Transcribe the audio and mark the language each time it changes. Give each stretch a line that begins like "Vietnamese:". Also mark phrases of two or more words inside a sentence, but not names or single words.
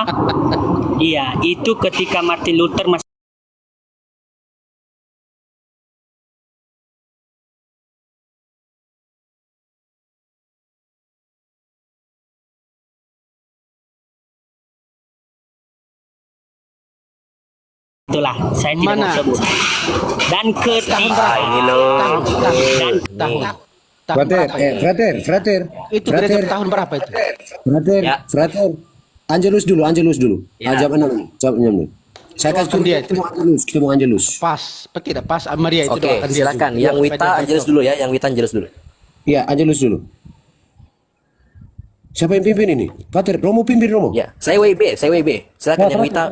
Indonesian: Iya, itu ketika Martin Luther masih itulah, saya tidak Mana? mau sebut. Dan ketiga, ini loh. Tahun Frater, berapa itu? frater. Itu gereja tahun berapa itu? Frater, Ya. frater. Angelus dulu. Ya. Jam 6. Jam 6 dulu. Saya kasih Doakan dia. ketemu Angelus, Angelus. Pas, tidak pas. Maria itu Oke, doakan dia silakan. juga. Yang Wita Angelus dulu ya, yang Wita Angelus dulu. Iya, Angelus dulu. Siapa yang pimpin ini? Frater, Romo pimpin Romo. Ya, saya WB. Silakan yang Wita,